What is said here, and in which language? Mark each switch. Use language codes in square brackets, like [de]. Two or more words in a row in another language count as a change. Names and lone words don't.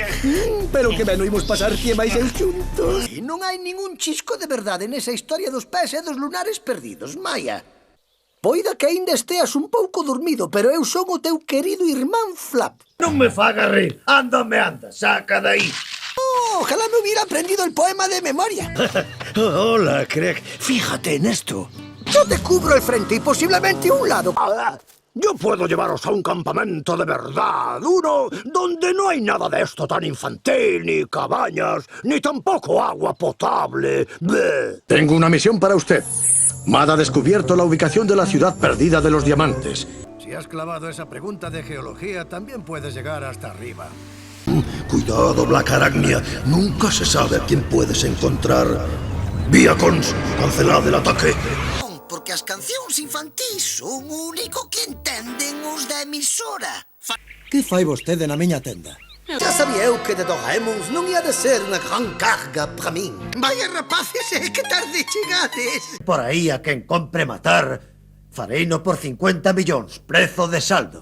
[gl] Pero que ben oímos pasar ti e máis eu xuntos. E non hai ningún chisco de verdade nesa historia dos pés e dos lunares perdidos, Maya. Poida que aínda esteas un pouco dormido, pero eu son o teu querido irmán Flap. Non me faga rir, ándame, anda, saca de aí. Oh, [es] ojalá me hubiera aprendido el poema de memoria. Hola, Craig. Fíjate en esto. Yo te cubro el frente y posiblemente un lado. Yo puedo llevaros a un campamento de verdad, uno donde no hay nada de esto tan infantil, ni cabañas, ni tampoco agua potable. Bleh. Tengo una misión para usted. Mad ha descubierto la ubicación de la ciudad perdida de los diamantes. Si has clavado esa pregunta de geología, también puedes llegar hasta arriba. Cuidado, Black Arachnia. Nunca se sabe a quién puedes encontrar. Viacons, cancelad el ataque. [gl] Porque as cancións infantís son o único que entenden os da emisora. Que fai vostede na miña tenda? Ya sabía eu que de Doraemons non ia de ser unha gran carga para min. Vaya rapaces, que tarde chegades. Por aí a quen compre matar, fareino por 50 millóns, prezo de saldo.